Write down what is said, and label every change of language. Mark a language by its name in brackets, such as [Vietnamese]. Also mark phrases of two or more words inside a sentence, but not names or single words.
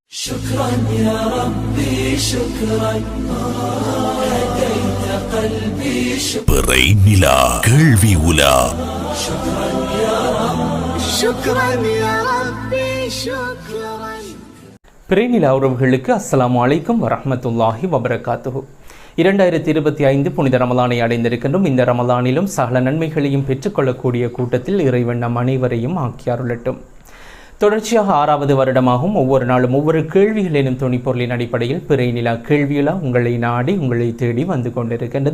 [Arabic] شكرا يا ربي شكرا هديت قلبي [Tamil] பிறை நிலா கேள்வி உலா. [Arabic] شكرا يا رب شكرا يا ربي شكرا. [Tamil] பிறை நிலா உறவுகளுக்கு [Arabic] السلام عليكم ورحمة الله وبركاته. [Tamil] 2025 புனித ரமலானை அடைந்திருக்கின்றோம். இந்த ரமலானிலும் சகல நன்மைகளையும் பெற்றுக்கொள்ளக்கூடிய கூட்டத்தில் இறைவன் நம் அனைவரையும் ஆக்கியாருளட்டும். தொடர்ச்சியாக 6வது வருடமாகவும் ஒவ்வொரு நாளும் ஒவ்வொரு கேள்விகள் எனும் துணிப்பொருளின் அடிப்படையில் பிறை நிலா கேள்வியுலா உங்களை நாடி உங்களை தேடி வந்து கொண்டிருக்கின்றது.